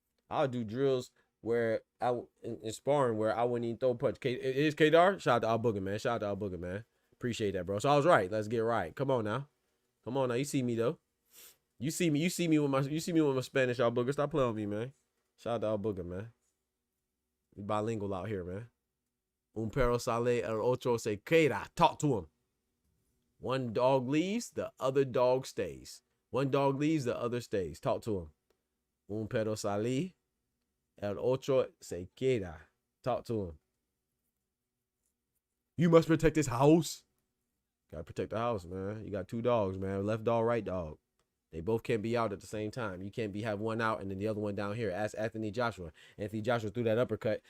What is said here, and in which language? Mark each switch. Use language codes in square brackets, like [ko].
[en] I'll do drills where in sparring where I wouldn't even throw a punch. Is Kadar? Shout out to Al Booger, man. Shout out to Al Booger, man. Appreciate that, bro. So I was right. Let's get right. Come on now. Come on now. You see me, though. You see me with my Spanish Al Booger. Stop playing with me, man. Shout out to Al Booger, man. We bilingual out here, man. [es] Un perro sale, el otro se queda. [en] Talk to him. One dog leaves, the other dog stays. One dog leaves, the other stays. Talk to him. [es] Un perro sale, el otro se queda. [en] Talk to him. You must protect this house. Gotta protect the house, man. You got two dogs, man. Left dog, right dog. They both can't be out at the same time. You can't have one out and then the other one down here. Ask Anthony Joshua. Anthony Joshua threw that uppercut.